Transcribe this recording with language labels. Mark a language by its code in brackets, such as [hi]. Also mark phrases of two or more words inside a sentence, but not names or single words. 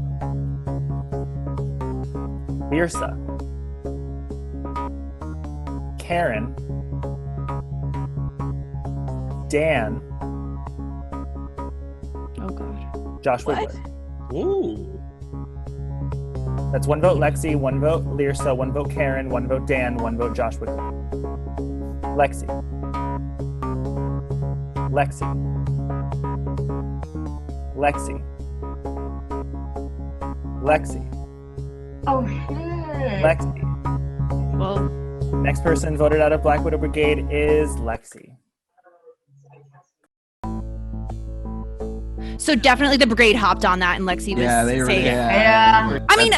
[en] Lyrsa. Karen. Dan. Oh god. Josh Wiggler. Ooh. That's 1 vote Lexi, 1 vote Lyrsa, 1 vote Karen, 1 vote Dan, 1 vote Josh Wiggler. Lexi. Lexi. Lexi. Lexi. Oh, shit. Lexi. Well, next person voted out of Black Widow Brigade is Lexi. So definitely the brigade hopped on that and Lexi was saying Yeah. I mean,